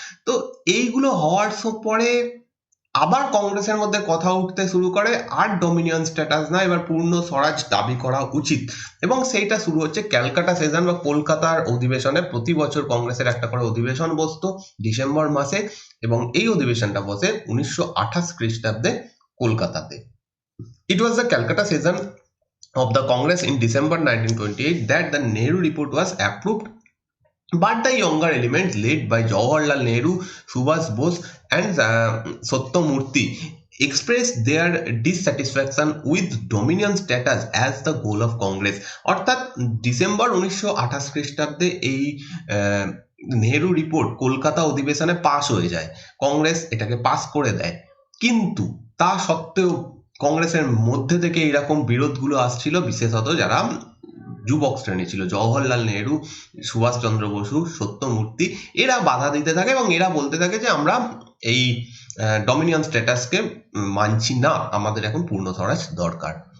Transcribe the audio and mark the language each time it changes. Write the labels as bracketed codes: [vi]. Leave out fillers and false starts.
[bn] তো এইগুলো হওয়ার পরে আবার কংগ্রেসের মধ্যে কথা উঠতে শুরু করে, আর ডমিনিয়ন স্ট্যাটাস না, এবার পূর্ণ স্বরাজ দাবি করা উচিত। এবং সেইটা শুরু হচ্ছে ক্যালকাটা সেশন বা কলকাতার অধিবেশনে। প্রতি বছর কংগ্রেসের একটা করে অধিবেশন বসতো ডিসেম্বর মাসে, এবং এই অধিবেশনটা বসে 1928 খ্রিস্টাব্দে কলকাতাতে। [en] It was the Calcutta session of the Congress in December 1928 that the Nehru report was approved, but the younger elements led by Jawaharlal Nehru, Subhash Bose and Sattyamurthy expressed their dissatisfaction with dominion status as the goal of Congress. [bn] অর্থাৎ December 1928 খ্রিস্টাব্দে এই Nehru report Kolkata অধিবেশনে pass হয়ে যায়, কংগ্রেস এটাকে pass করে দেয়। কিন্তু তা সত্ত্বেও কংগ্রেসের মধ্যে থেকে এরকম বিরোধগুলো আসছিল, বিশেষত যারা যুবক শ্রেণী ছিল, জওহরলাল নেহেরু, সুভাষচন্দ্র বসু, সত্যমূর্তি, এরা বাধা দিতে থাকে এবং এরা বলতে থাকে যে আমরা এই ডমিনিয়ন স্ট্যাটাসকে মানছি না, আমাদের এখন পূর্ণ স্বরাজ দরকার।